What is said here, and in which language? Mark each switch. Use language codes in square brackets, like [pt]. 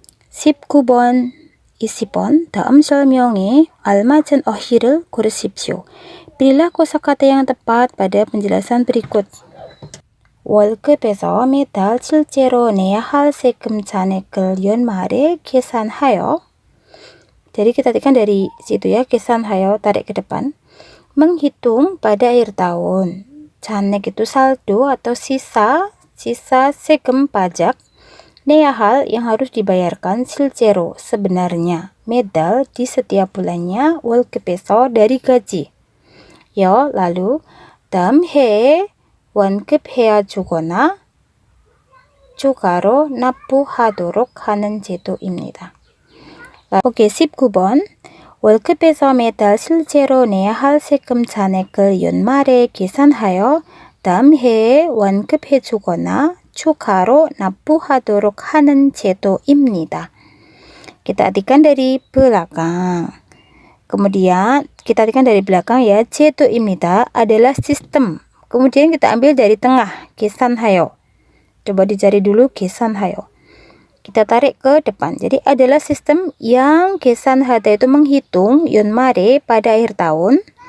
[ko] 19번, 20번 다음 설명에 알맞은 어휘를 고르십시오. [id] Pilihlah kosakata yang tepat pada penjelasan berikut. [ko] 월급에서 매달 실제로 내야 할 세금 잔액을 연말에 계산하여. [id] Jadi kita artikan dari situ ya, [ko] 계산하여, [id] tarik ke depan. Menghitung pada akhir tahun. [ko] 잔액 [id] itu saldo atau sisa sekem pajak. [ko] 내야 할 [id] yang harus dibayarkan, [ko] 실제로 [id] sebenarnya, [ko] 매달 [id] di setiap bulannya, [ko] 월급에서 [id] dari gaji. Ya, lalu [ko] 다음 해에 완급해야 주거나 추가로 납부하도록 하는 제도입니다. 오케이, 19번. 월급에서 매달 실제로 내야 할 세금 잔액을 연말에 계산하여 다음 해에 완급해주거나 추가로 납부하도록 하는 제도입니다. [id] Kita artikan dari belakang. Kemudian kita artikan dari belakang ya, [ko] 제도입니다 [id] adalah sistem. Kemudian kita ambil dari tengah, [ko] 계산하여. [id] Coba dicari dulu 계산하여. Kita tarik ke depan. Jadi adalah sistem yang [ko] 계산하다 [id] itu menghitung [ko] 연말에 [id] pada akhir tahun.